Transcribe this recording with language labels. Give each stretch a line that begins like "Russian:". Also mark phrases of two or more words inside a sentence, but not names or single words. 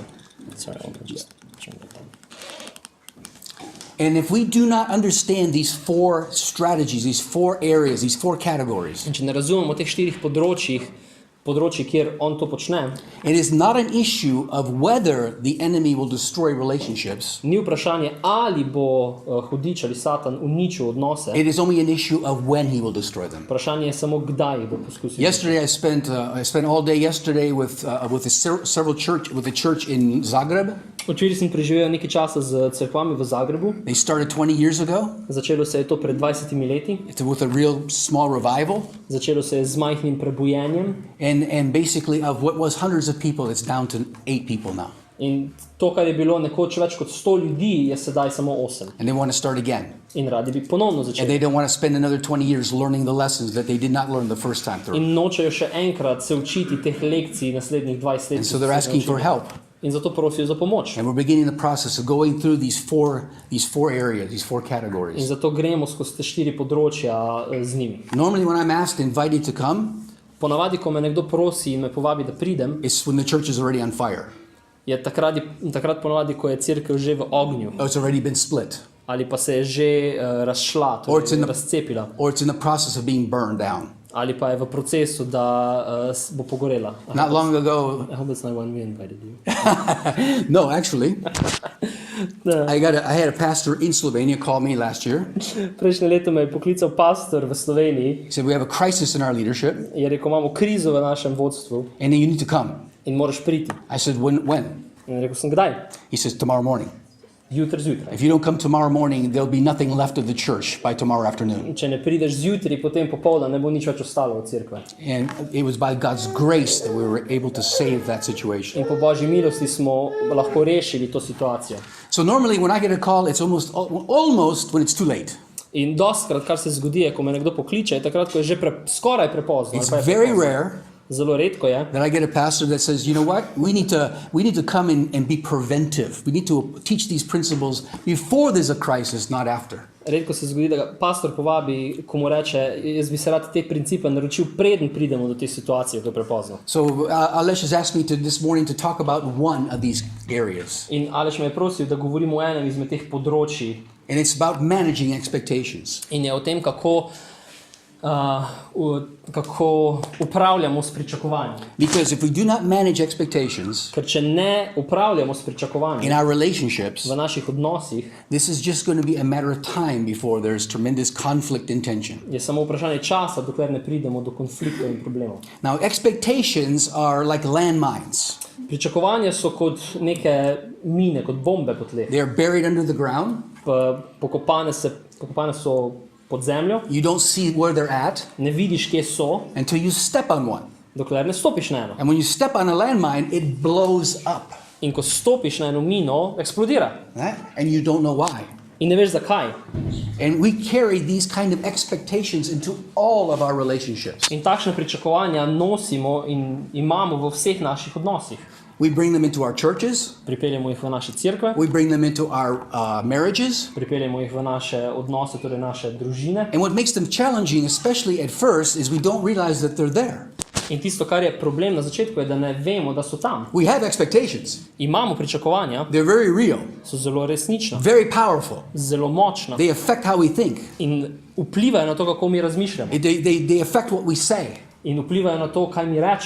English: Sorry, I'll just turn that down. And if we do not understand these 4 strategies, these 4 areas, these 4 categories,
Slovenian: In če ne razumemo teh 4 področji, kjer on to počne,
English: it is not an issue of whether the enemy will destroy relationships.
Slovenian: ni vprašanje, ali bo hudič ali Satan uničil odnose.
English: It is only an issue of when he will destroy them.
Slovenian: Vprašanje je samo, kdaj bo poskusil.
English: Yesterday, I spent all day yesterday with a church in Zagreb.
Slovenian: Včeraj sem preživel nekaj časa z cerkvami v Zagrebu.
English: They started 20 years ago.
Slovenian: Začelo se je to pred 20 leti.
English: It's with a real small revival.
Slovenian: Začelo se je z majhnim prebujenjem.
English: And basically of what was hundreds of people, it's down to 8 people now.
Slovenian: In to, kar je bilo nekoč več kot 100 ljudi, je sedaj samo 8.
English: And they want to start again.
Slovenian: In radi bi ponovno
English: And
Slovenian: začeli.
English: they don't want to spend another 20 years learning the lessons that they did not learn the first time through.
Slovenian: In nočejo še enkrat se učiti teh lekcij naslednjih 20 let.
English: And so they're asking for help.
Slovenian: In zato prosijo za pomoč.
English: And we're beginning the process of going through these four areas, these 4
Slovenian: In
English: categories.
Slovenian: zato gremo skozi te 4 področja z njimi.
English: Normally when I'm asked, invited to come,
Slovenian: Ponavadi, ko me nekdo prosi in me povabi, da pridem,
English: it's when the church is already on fire.
Slovenian: je takrat ponavadi, ko je cerkev že v ognju.
English: Or it's already been split.
Slovenian: Ali pa se je že razšla,
English: Or it's in
Slovenian: torej
English: the-
Slovenian: razcepila.
English: Or it's in the process of being burned down.
Slovenian: Ali pa je v procesu, da bo pogorela.
English: Not long ago, I hope it's not when we invited you. no, actually, I had a pastor in Slovenia call me last year.
Slovenian: Prejšnje leto me je poklical pastor v Sloveniji,
English: He said, we have a crisis in our leadership,
Slovenian: je rekel, imamo krizo v našem vodstvu
English: and you need to come.
Slovenian: in moraš priti.
English: I said, when?
Slovenian: In rekel sem, kdaj?
English: He says, tomorrow morning.
Slovenian: Jutri zjutraj.
English: If you don't come tomorrow morning, there'll be nothing left of the church by tomorrow afternoon.
Slovenian: Če ne prideš zjutraj, potem popoldan ne bo nič več ostalo od cerkve.
English: And it was by God's grace that we were able to save that situation.
Slovenian: In po Božji milosti smo lahko rešili to situacijo.
English: So normally when I get a call, it's almost when it's too late.
Slovenian: In dostkrat, kar se zgodi, je, ko me nekdo pokliče, je takrat, ko je že skoraj prepozno.
English: It's
Slovenian: ali pa je
English: very
Slovenian: prepozno.
English: rare
Slovenian: Zelo redko je,
English: that I get a pastor that says, you know what, we need to come and be preventive. We need to teach these principles before there's a crisis, not after.
Slovenian: redko se zgodi, da ga pastor povabi, ko mu reče, jaz bi se rad te principe naročil, preden pridemo do te situacije, ko je prepozno.
English: So Aleš has asked me this morning to talk about one of these areas.
Slovenian: In Aleš me je prosil, da govorimo o enem izmed teh področij.
English: And it's about managing expectations.
Slovenian: In je o tem, kako upravljamo s pričakovanji.
English: Because if we do not manage expectations
Slovenian: Ker če ne upravljamo s pričakovanji
English: in our relationships,
Slovenian: v naših odnosih,
English: this is just going to be a matter of time before there's tremendous conflict and tension.
Slovenian: je samo vprašanje časa, dokler ne pridemo do konfliktov in problemov.
English: Now, expectations are like landmines.
Slovenian: Pričakovanja so kot neke mine, kot bombe po tleh.
English: They are buried under the ground.
Slovenian: Pokopane so pod zemljo,
English: You don't see where they're at
Slovenian: ne vidiš, kje so,
English: until you step on one.
Slovenian: dokler ne stopiš na eno.
English: And when you step on a landmine, it blows up.
Slovenian: In ko stopiš na eno mino, eksplodira.
English: Right? And you don't know why.
Slovenian: In ne veš zakaj.
English: And we carry these kind of expectations into all of our relationships.
Slovenian: In takšne pričakovanja nosimo in imamo v vseh naših odnosih.
English: We bring them into our churches.
Slovenian: Pripeljemo jih v naše cerkve,
English: We bring them into our marriages.
Slovenian: pripeljemo jih v naše odnose, torej naše družine.
English: And what makes them challenging, especially at first, is we don't realize that they're there.
Slovenian: In tisto, kar je problem na začetku, je, da ne vemo, da so tam.
English: We have expectations.
Slovenian: Imamo pričakovanja,
English: They're very real,
Slovenian: so zelo resnična,
English: very powerful.
Slovenian: zelo močna
English: They affect how we think.
Slovenian: in vplivajo na to, kako mi razmišljamo.
English: They affect what we say.
Slovenian: In vplivajo na to, kaj mi rečemo.